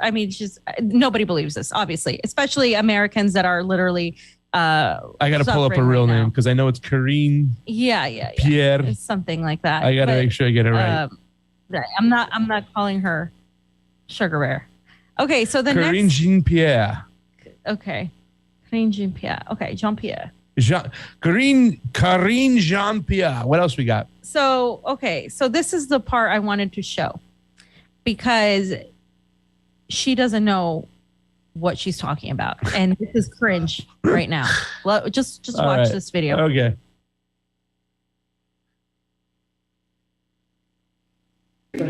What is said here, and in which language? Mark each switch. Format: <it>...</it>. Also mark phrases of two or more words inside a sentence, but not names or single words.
<en>I mean, nobody believes this, obviously, especially Americans that are literally. I got to pull up her real name because I know it's Karine. Yeah. Pierre. It's something like that. I got to make sure I get it right. I'm not calling her Sugar Bear. Okay, so the Karine next. Jean-Pierre. Okay, Karine Jean-Pierre. Okay, Jean-Pierre. Karine Jean-Pierre. What else we got? So this is the part I wanted to show because she doesn't know what she's talking about, and this is cringe right now. Just watch this video. Okay.</en>